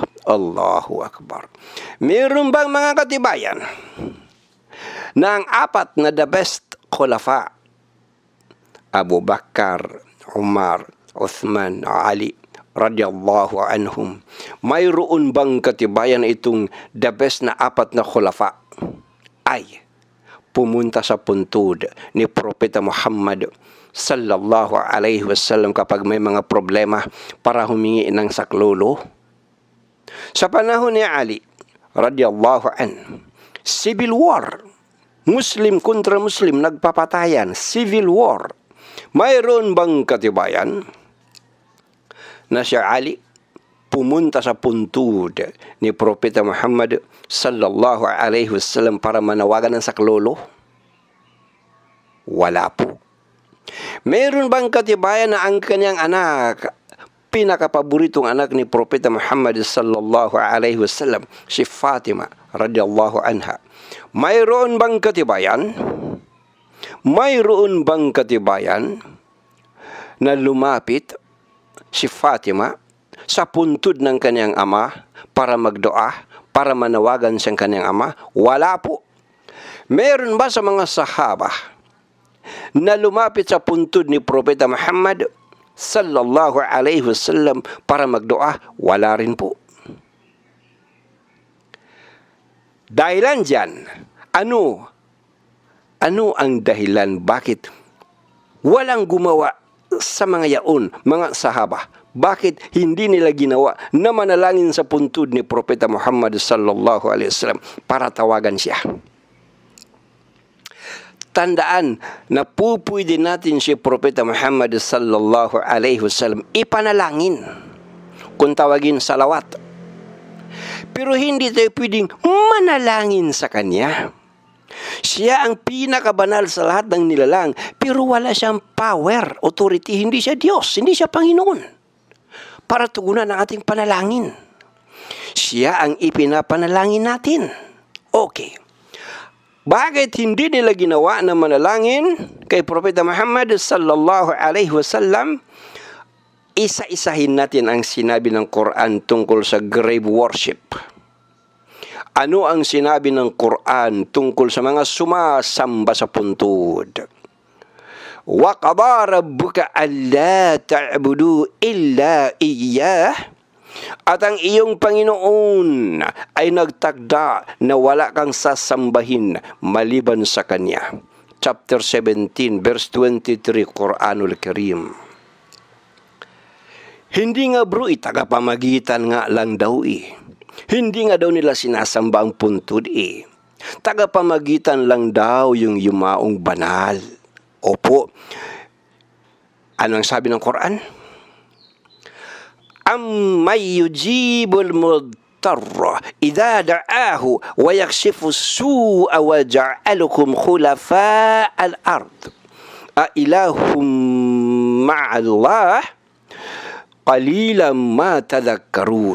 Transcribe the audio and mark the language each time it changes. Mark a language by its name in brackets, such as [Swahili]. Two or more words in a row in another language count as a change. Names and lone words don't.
[Arabic] الله أكبر. [Filipino] Meron bang mga katibayan na ang apat na [English] the best [Filipino] khulafa, Abu Bakar, Umar, Uthman, Ali, [Arabic] رضي الله عنهم, [Filipino] mayroon bang katibayan itong [English] the best [Filipino] na apat na khulafa ay pumunta sa puntod ni Propeta Muhammad [Arabic] صلى الله عليه وسلم [Filipino] kapag may mga problema para humingi ng saklolo? Sa panahon ni Ali, [Arabic] رضي الله عن, [English] civil war, [Filipino] Muslim kontra Muslim, nagpapatayan, [English] civil war. [Filipino] Mayroon bang katibayan na si Ali pumunta sa puntod ni Propeta Muhammad [Arabic] صلى الله عليه وسلم [Filipino] para manawagan ng saklolo? Wala po. Meron bang katibayan na ang kanyang anak, pinakapaboritong anak ni Propeta Muhammad [Arabic] صلى الله عليه وسلم, [Filipino] si Fatima [Arabic] رضي الله عنها, [Filipino] mayroon bang katibayan? Mayroon bang katibayan na lumapit si Fatima sa puntod ng kanyang ama para magdoa, para manawagan siyang kanyang ama? Wala po. Meron ba sa mga sahaba na lumapit sa puntod ni Propeta Muhammad [Arabic] صلى الله عليه وسلم [Filipino] para magdoa? Wala rin po. Dahilan dyan, ano ang dahilan bakit walang gumawa sa mga yaon, mga sahaba? Bakit hindi nila ginawa na manalangin sa puntod ni Propeta Muhammad [Arabic] صلى الله عليه وسلم [Filipino] para tawagan siya? Tandaan na pupwede natin si Propeta Muhammad [Arabic] صلى الله عليه وسلم [Filipino] ipanalangin kung tawagin salawat. Pero hindi tayo pwedeng manalangin sa kanya. Siya ang pinakabanal sa lahat ng nilalang, pero wala siyang [English] power, authority. [Filipino] Hindi siya Diyos, hindi siya Panginoon para tugunan ang ating panalangin. Siya ang ipinapanalangin natin. Okay. Bakit hindi nila ginawa na manalangin kay Propeta Muhammad [Arabic] صلى الله عليه وسلم? [Filipino] Isa-isahin natin ang sinabi ng Quran tungkol sa [English] grave worship. [Filipino] Ano ang sinabi ng Quran tungkol sa mga sumasamba sa puntod? [Arabic] وقضى ربك ألا تعبدوا إلا إياه. [Filipino] At ang iyong Panginoon ay nagtakda na wala kang sasambahin maliban sa Kanya. [English] Chapter 17, verse 23, [Arabic] القرآن الكريم. [Filipino] Hindi nga bro, tagapamagitan nga lang daw Hindi nga daw nila sinasamba ang puntod Tagapamagitan lang daw yung yumaong banal. Opo. Ano ang sabi ng Quran? [Arabic] أمن يجيب المضطر إذا دعاه ويكشف السوء ويجعلكم خلفاء الأرض. أإله مع الله قليلا ما تذكرون.